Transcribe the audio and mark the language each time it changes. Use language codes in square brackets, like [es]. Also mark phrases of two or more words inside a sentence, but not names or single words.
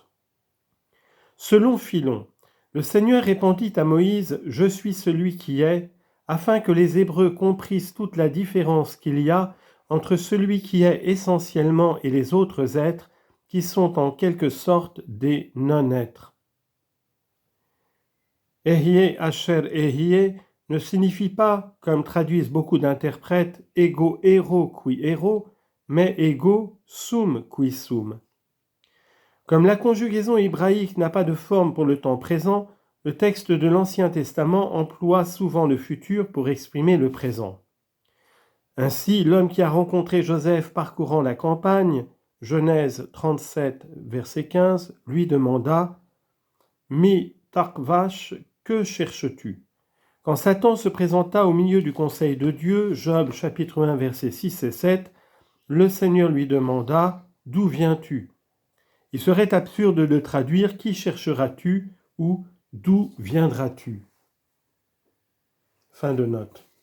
[fr] Selon Philon, le Seigneur répondit à Moïse « Je suis celui qui est », afin que les Hébreux comprissent toute la différence qu'il y a entre celui qui est essentiellement et les autres êtres, qui sont en quelque sorte des non-êtres. [he] Ehyeh asher ehyeh [fr] ne signifie pas, comme traduisent beaucoup d'interprètes, [la] ego ero qui ero, [fr] mais [la] ego sum qui sum. [fr] Comme la conjugaison hébraïque n'a pas de forme pour le temps présent, le texte de l'Ancien Testament emploie souvent le futur pour exprimer le présent. Ainsi, l'homme qui a rencontré Joseph parcourant la campagne, Genèse 37, verset 15, lui demanda « [he] Mi tarkvash, [fr] que cherches-tu » Quand Satan se présenta au milieu du conseil de Dieu, Job chapitre 1, versets 6 et 7, le Seigneur lui demanda « D'où viens-tu » Il serait absurde de traduire « Qui chercheras-tu » ou « D'où viendras-tu » Fin de note.